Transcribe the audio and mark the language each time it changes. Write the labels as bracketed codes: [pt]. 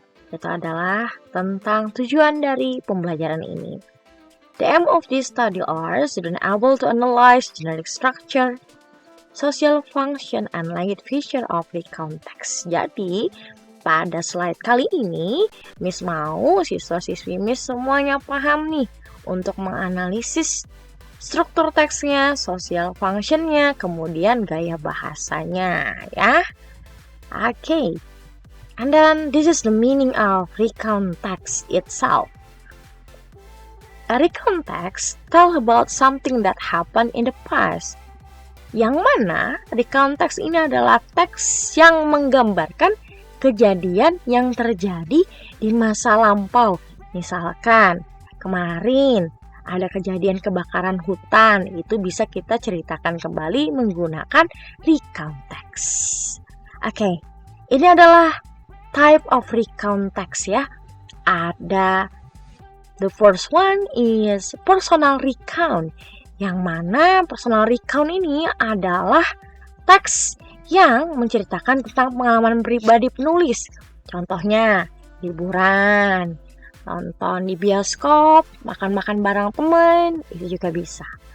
[id] Itu adalah tentang tujuan dari pembelajaran ini. [en] The aim of this study are students able to analyze generic structure, social function, and language feature of recount text. [id] Jadi, pada slide kali ini, Miss mau siswa-siswi Miss semuanya paham nih untuk menganalisis struktur teksnya, social functionnya, kemudian gaya bahasanya ya. Oke. [en] And then this is the meaning of recount text itself. A recount text tell about something that happened in the past. [id] Yang mana recount text ini adalah teks yang menggambarkan kejadian yang terjadi di masa lampau. Misalkan kemarin ada kejadian kebakaran hutan, itu bisa kita ceritakan kembali menggunakan recount text. Oke, ini adalah [en] type of recount text [id] ya. Ada [en] the first one is personal recount. [id] Yang mana personal recount ini adalah teks yang menceritakan tentang pengalaman pribadi penulis. Contohnya liburan, nonton di bioskop, makan-makan bareng teman, itu juga bisa.